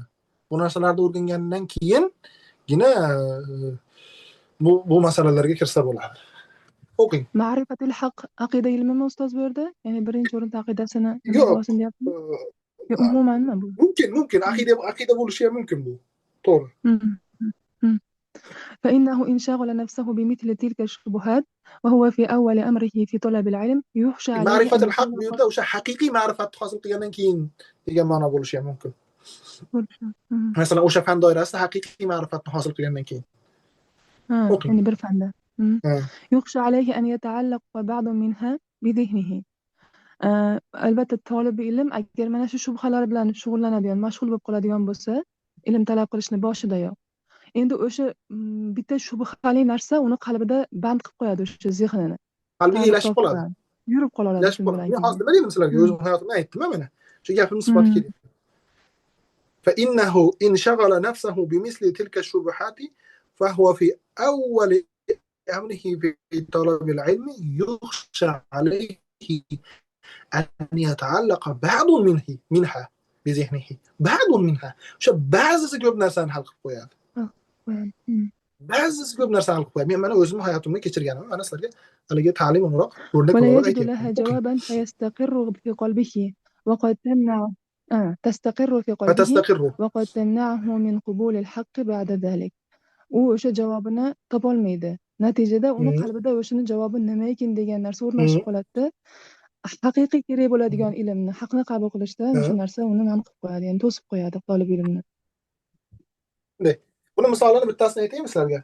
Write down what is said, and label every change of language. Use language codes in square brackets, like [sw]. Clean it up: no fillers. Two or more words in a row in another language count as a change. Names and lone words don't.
[uz] Bu narsalarni o'rgangandan keyingina bu masalalarga kirsa bo'ladi. O'qing. [ar] معرفة الحق [uz] aqida ilmimi ustoz bu yerda? Ya'ni birinchi o'rinda aqidasini olsin deyapti. Umumanmi bu? Mumkin. Aqida bo'lishi ham mumkin bu. To'g'ri. [ar] فإنه إن شغل نفسه بمثل تلك الشبهات وهو في أول أمره في طلب العلم يخشى عليه معرفة الحق [uz] bu yerda o'sha haqiqiy ma'rifatni hosil qilgandan keyin degan ma'no bo'lishi ham mumkin. Masalan, o'sha fan doirasida haqiqiy ma'rifatni hosil qilgandan keyin. يعني bir fanda. [ar] يخشى عليه أن يتعلق بعض منها بذهنه. [uz] Albatta talab ilm agar mana shu shubhalar bilan shug'ullanadigan, mashg'ul bo'lib qoladigan bo'lsa, ilm talab qilishni boshidayoq. Endi o'sha bitta shubhali narsa uni qalbida band qilib qo'yadi, o'sha zehnini. Qalbiga ilashib qoladi. Yurib qoladi. Men hozir nima dedim sizlarga? O'zim hayotimda aytdim mana. Shu gapimni isbot kerak. [ar] فإنه إن شغل نفسه بمثل تلك الشبهات فهو في أول أمره في طلب العلم يخشى عليه أن يتعلق بعض منها بذهنه. بعض منها. شو بعض [uz] ko'p narsani hal qilib qo'yadi. Ba'zisi ko'p narsani hal qilib qo'yadi. Men mana o'zim hayotimda kechirganim, mana sizlarga haligi ta'lim o'roq [tr] o'rnak olarak [uz] aytyapman. [ar] لها جوابا فيستقر في قلبه وقد تمنع تستقر في قلبه وقد تمنعه من قبول الحق بعد ذلك. [uz] u o'sha javobini topolmaydi. Natijada uni qalbida o'shini javobi nima ekan degan narsa o'rnashib qoladi. Haqiqiy kerak bo'ladigan ilmni, haqni qabul qilishda o'sha narsa uni man qilib qo'yadi, ya'ni to'sib qo'yadi talab ilmni. Buni misolini bittasini aytaymi sizlarga?